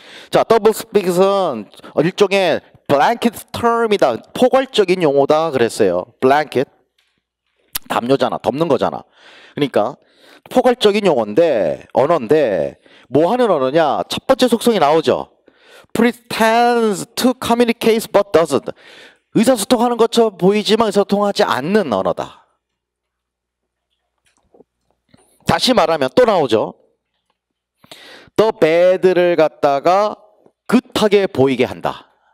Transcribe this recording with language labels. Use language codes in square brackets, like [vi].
[ko] 자, 더블 스픽은 일종의 [en] blanket term [ko] 이다. 포괄적인 용어다 그랬어요. blanket. 담요잖아. 덮는 거잖아. 그러니까 포괄적인 용어인데 언어인데 뭐 하는 언어냐? 첫 번째 속성이 나오죠. [en] pretends to communicate but doesn't. [ko] 의사소통하는 것처럼 보이지만 의사소통하지 않는 언어다. 다시 말하면 또 나오죠. [en] the bad [ko] 를 갖다가 good 하게 보이게 한다.